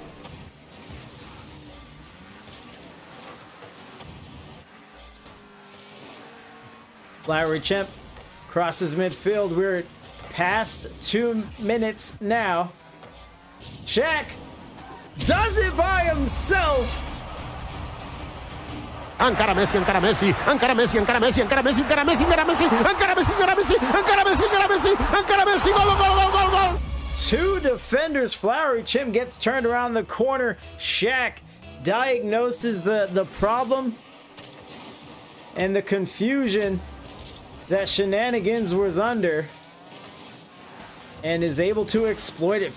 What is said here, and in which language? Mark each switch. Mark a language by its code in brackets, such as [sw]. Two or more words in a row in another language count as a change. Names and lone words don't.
[en] Flowery Chimp crosses midfield. We're past 2 minutes now. Shaq does it by himself. [ca] Encara Messi, encara Messi, encara Messi, encara Messi, encara Messi, encara Messi, encara Messi, encara Messi, encara Messi, encara Messi, encara Messi, encara Messi, gol, gol, gol, gol, gol. [en] Two defenders. Flowery Chimp gets turned around the corner. Shaq diagnoses the problem and the confusion that Shenanigans was under and is able to exploit it.